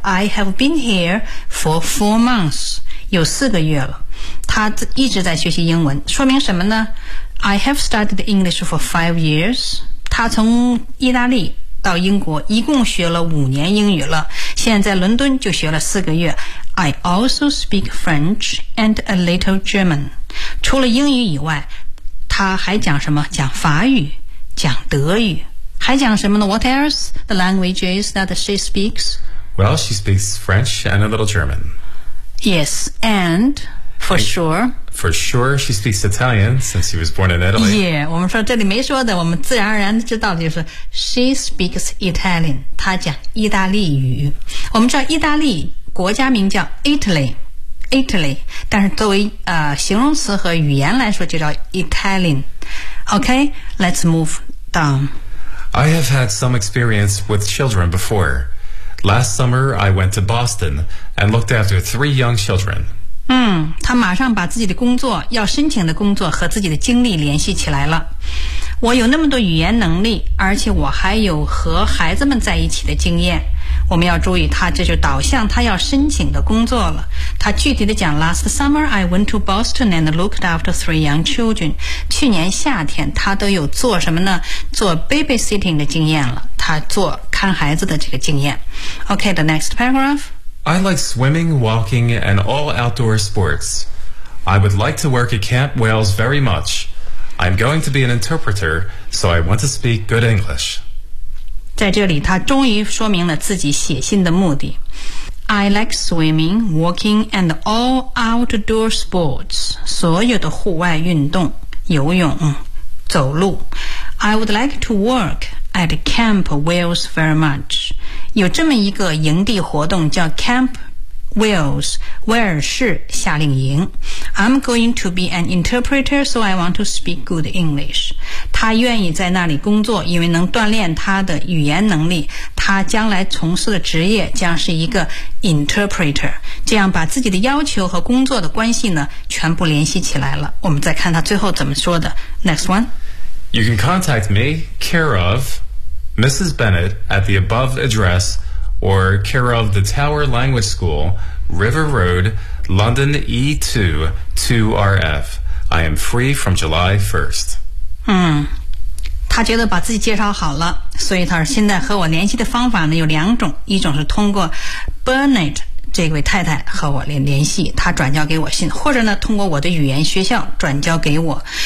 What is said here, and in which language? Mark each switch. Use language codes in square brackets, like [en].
[en] I have been here for 4 months， [zh] 有4个月了，他一直在学习英文，说明什么呢？ [en] I have studied English for 5 years， [zh] 他从意大利到英国一共学了5年英语了，现在在伦敦就学了4个月。 [en] I also speak French and a little German. [zh] 除了英语以外，他还讲什么？讲法语，讲德语，还讲什么呢？ [en] What else the languages that she speaks? Well, she speaks French and a little German. Yes, and for sure. For sure, she speaks Italian since she was born in Italy. [zh] Yeah, 我们说这里没说的，我们自然而然知道的就是 [en] she speaks Italian. [zh] 她讲意大利语。我们知道意大利国家名叫 Italy， 但是作为形容词和语言来说就叫 Italian。 [en] OK， let's move down. I have had some experience with children before. Last summer I went to Boston and looked after 3 young children. [zh] 他马上把自己的工作，要申请的工作和自己的经历联系起来了。我有那么多语言能力，而且我还有和孩子们在一起的经验。我们要注意他，这就导向他要申请的工作了。他具体的讲 [en] Last summer I went to Boston and looked after 3 young children. [zh] 去年夏天他都有做什么呢？做 babysitting 的经验了，他做看孩子的这个经验。 [en] OK, the next paragraph. I like swimming, walking and all outdoor sports. I would like to work at Camp Wales very much. I'm going to be an interpreter, so I want to speak good English. [zh] 在这里他终于说明了自己写信的目的。 [en] I like swimming, walking and all outdoor sports. [zh] 所有的户外运动，游泳，走路。 [en] I would like to work at Camp Wales very much. [zh] 有这么一个营地活动叫 Camp Wales， 威尔士夏令营。 [en] I'm going to be an interpreter, so I want to speak good English. [zh] 他愿意在那里工作，因为能锻炼他的语言能力，他将来从事的职业将是一个 interpreter， 这样把自己的要求和工作的关系呢全部联系起来了。我们再看他最后怎么说的。 [en] Next one. You can contact me, care of Mrs. Bennett at the above address,or care of the Tower Language School, River Road, London E2-2RF. I am free from July 1st. [zh] 他觉得把自己介绍好了，所以他现在和我联系的方法呢有两种，一种是通过 Bennett 这位太太和我联系，他转交给我信，或者呢通过我的语言学校转交给我。